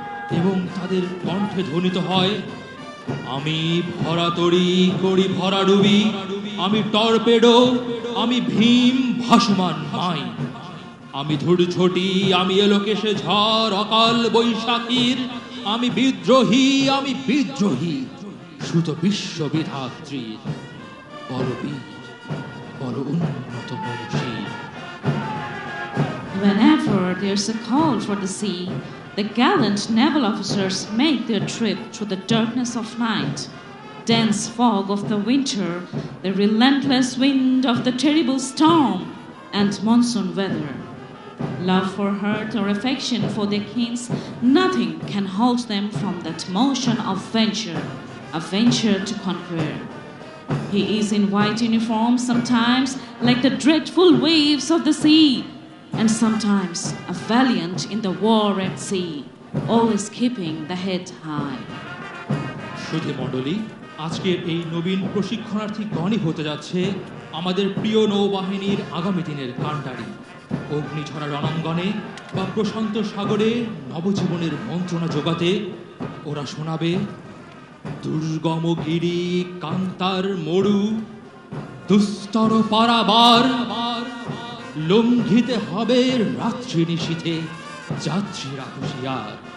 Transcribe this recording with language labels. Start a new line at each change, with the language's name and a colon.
Bangla: এবং তাদের কণ্ঠে ধ্বনিত হয়, আমি ভরা তরি করি ভরা ডুবি, আমি টর্পেডো, আমি ভীম ভাসমান মাই, আমি ধূর্ঝটি, আমি এলোকেশে ঝড় অকাল বৈশাখীর, আমি বিদ্রোহী, আমি বিদ্রোহী সুত বিশ্ববিধাত্রীর, বড় বীর, বড় উন্নত মনীষী।
English: Whenever there's a call for the sea, the gallant naval officers make their trip through the darkness of night, dense fog of the winter, the relentless wind of the terrible storm, and monsoon weather. Love for hurt or affection for their kins, nothing can halt them from that motion of venture, a venture to conquer. He is in white uniform sometimes like the dreadful waves of the sea, and sometimes a valiant in the war at sea, always keeping the head high.
Bangla: সুধী মণ্ডলী, আজকের এই নবীন প্রশিক্ষণার্থী গণই হতে যাচ্ছে আমাদের প্রিয় নৌবাহিনীর আগামী দিনের কাণ্ডারি। অগ্নিঝরা রণাঙ্গনে বা প্রশান্ত সাগরে নবজীবনের মন্ত্রণা যোগাতে ওরা শোনাবে দুর্গম গিরি কান্তার মরু, দুস্তর পারাবার, লঙ্ঘিতে হবে রাত্রি নিশীথে যাত্রীরা হুঁশিয়ার।